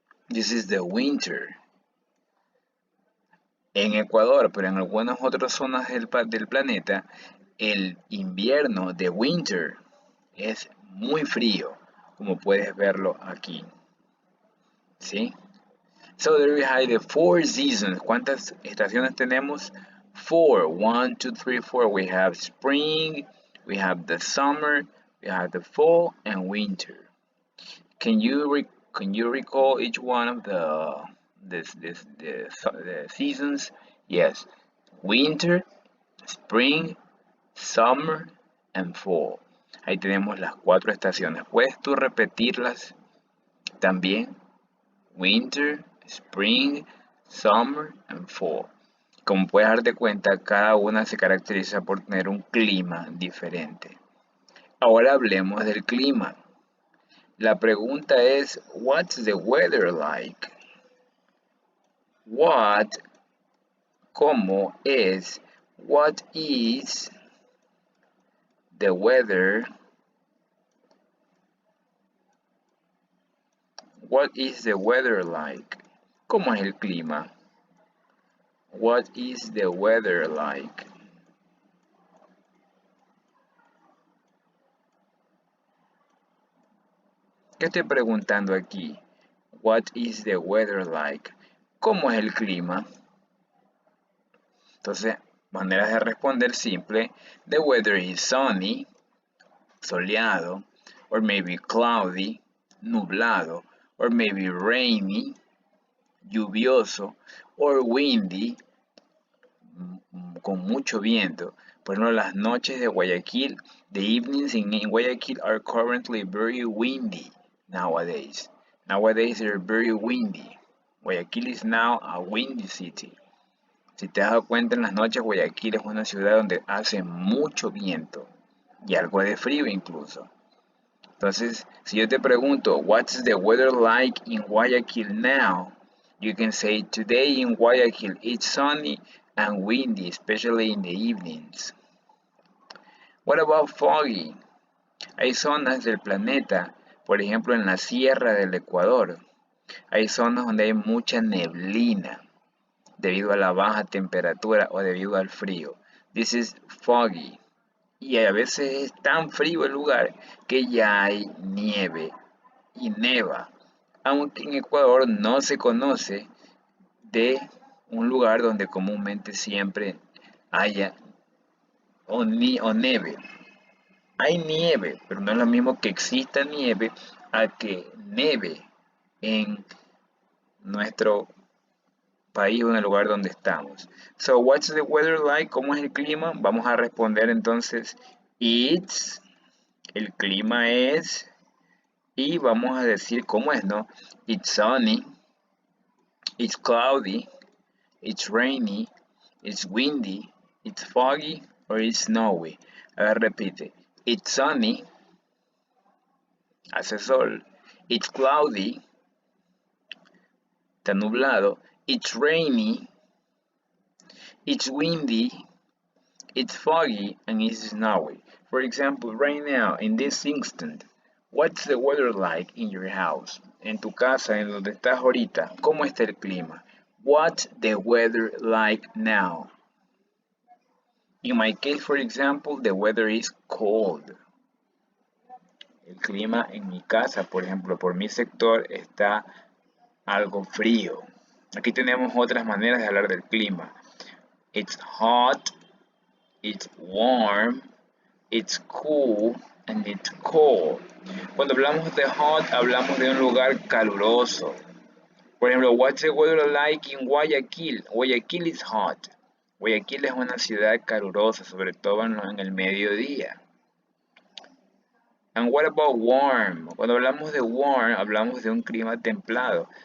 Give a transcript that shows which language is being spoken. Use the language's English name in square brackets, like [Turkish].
[English] This is the winter. [Spanish] En Ecuador, pero en algunas otras zonas del planeta, el invierno de winter es muy frío, como puedes verlo aquí. ¿Sí? [English] So there we have the four seasons. [Spanish] ¿Cuántas estaciones tenemos? [English] Four. 1, 2, 3, 4. We have spring, we have the summer, we have the fall, and winter. Can you recall each one of the seasons? Yes, winter, spring, summer, and fall. [Spanish] Ahí tenemos las cuatro estaciones. ¿Puedes tú repetirlas también? [English] Winter, spring, summer, and fall. [Spanish] Como puedes darte cuenta, cada una se caracteriza por tener un clima diferente. Ahora hablemos del clima. La pregunta es, [English] what's the weather like? [Spanish] What, ¿cómo es? [English] What is the weather? What is the weather like? [Spanish] ¿Cómo es el clima? [English] What is the weather like? [Spanish] ¿Qué estoy preguntando aquí? [English] What is the weather like? [Spanish] ¿Cómo es el clima? Entonces, maneras de responder simple. [English] The weather is sunny, soleado, or maybe cloudy, nublado, or maybe rainy, lluvioso, or windy, [Spanish] con mucho viento. Por ejemplo, las noches de Guayaquil, [English] the evenings in Guayaquil are currently very windy nowadays. Nowadays they're very windy. Guayaquil is now a windy city. [Spanish] Si te has dado cuenta, en las noches Guayaquil es una ciudad donde hace mucho viento y algo de frío incluso. Entonces, si yo te pregunto, [English] what's the weather like in Guayaquil now? You can say, today in Guayaquil it's sunny and windy, especially in the evenings. What about foggy? [Spanish] Hay zonas del planeta, por ejemplo en la sierra del Ecuador. Hay zonas donde hay mucha neblina debido a la baja temperatura o debido al frío. [English] This is foggy. [Spanish] Y a veces es tan frío el lugar que ya hay nieve y neva. Aunque en Ecuador no se conoce de un lugar donde comúnmente siempre haya o nieve. Hay nieve, pero no es lo mismo que exista nieve a que neve en nuestro país o en el lugar donde estamos. [English] So, what's the weather like? [Spanish] ¿Cómo es el clima? Vamos a responder entonces, it's, el clima es, y vamos a decir cómo es, ¿no? [English] It's sunny, it's cloudy, it's rainy, it's windy, it's foggy, or it's snowy. [Spanish] A ver, repite. [English] It's sunny, [Spanish] hace sol. [English] It's cloudy, [Spanish] está nublado. [English] It's rainy, it's windy, it's foggy, and it's snowy. For example, right now, in this instant, what's the weather like in your house? [Spanish] En tu casa, en donde estás ahorita, ¿cómo está el clima? [English] What's the weather like now? In my case, for example, the weather is cold. [Spanish] El clima en mi casa, por ejemplo, por mi sector, está algo frío. Aquí tenemos otras maneras de hablar del clima. [English] It's hot, it's warm, it's cool, and it's cold. [Spanish] Cuando hablamos de hot, hablamos de un lugar caluroso. Por ejemplo, [English] what's the weather like in Guayaquil? Guayaquil is hot. [Spanish] Guayaquil es una ciudad calurosa, sobre todo en el mediodía. [English] And what about warm? [Spanish] Cuando hablamos de warm, hablamos de un clima templado.